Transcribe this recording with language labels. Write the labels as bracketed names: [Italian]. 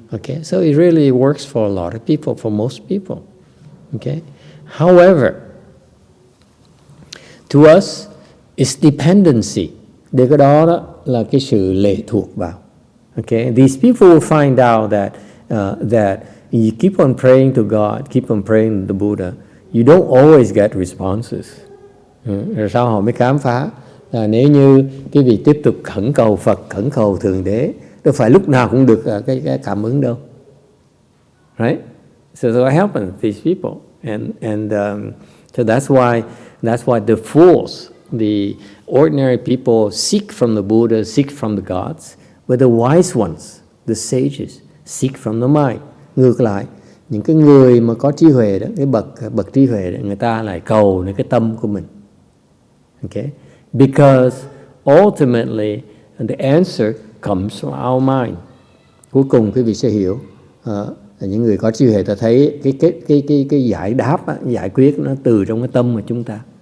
[English] Okay, so it really works for a lot of people, for most people. Okay, however, to us, it's dependency. [Vietnamese] Để cái đó là cái sự lệ thuộc vào. [English] Okay, these people will find out that you keep on praying to God, keep on praying to the Buddha, you don't always get responses. [Vietnamese] Rồi sau họ mới khám phá là nếu như cái vị tiếp tục khẩn cầu Phật, khẩn cầu thượng đế, đâu phải lúc nào cũng được cái cảm ứng đâu. [English] Right? So what happens to these people? And so that's why the fools, the ordinary people seek from the Buddha, seek from the gods, but the wise ones, the sages, seek from the mind. [Vietnamese] Ngược lại, những cái người mà có trí huệ đó, cái bậc trí huệ đó, người ta lại cầu đến cái tâm của mình. [English] Okay? Because ultimately the answer comes from our mind. [Vietnamese] Cuối cùng quý vị sẽ hiểu, những người có trí huệ ta thấy cái giải đáp, giải quyết nó từ trong cái tâm của chúng ta.